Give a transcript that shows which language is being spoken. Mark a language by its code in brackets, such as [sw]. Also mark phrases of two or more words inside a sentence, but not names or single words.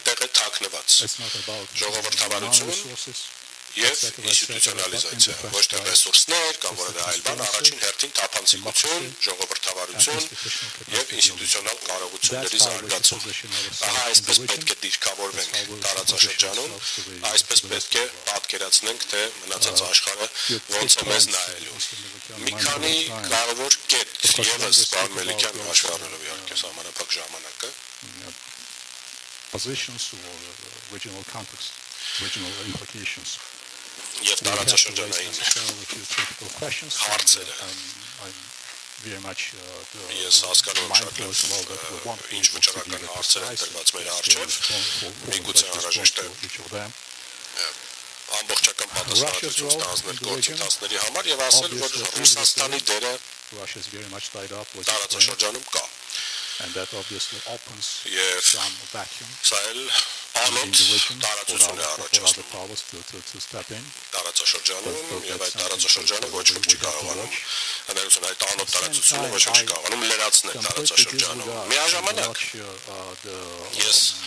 [hy] է թաքնված ժողովրդավարություն եւ ինստիտուցիոնալիզացիա ոչ թե ռեսուրսներ կամ որևէ այլ բան առաջին հերթին թափանցիկություն ժողովրդավարություն եւ ինստիտուցիոնալ կարողությունների զարգացում ահա այսպես պետք է դիրքավորվենք տարածաշրջանում այսպես պետք է պատկերացնենք թե մնացած աշխարհը ոնց է մեզ նայելու մի քանի կարևոր կետ եւս պարոն Մելիքյան հաշվի առնելով իհարկե սահմանափակ ժամանակը [en] positions or regional context, regional implications. [hy] Եվ տարածաշրջանային հարցերը ես հասկանում եմ շատ լավ ինչ վճռական հարցեր են տրված մեր առջև միգուցե անհրաժեշտ է ամբողջական պատասխանատվություն ստանձնել գործընթացների համար եւ ասել որ Ռուսաստանի դերը տարածաշրջանում կա [en] and that obviously opens [hy] եւ [en] some vacuum [hy] սա էլ անոտ տարածություն է առաջացնում տարածաշրջանում եւ այդ տարածաշրջանը ոչ ոք չի կարողանում հանդերձ այդ անոտ տարածությունը ոչ ոք չի կարողանում լրացնել տարածաշրջանում միաժամանակ ես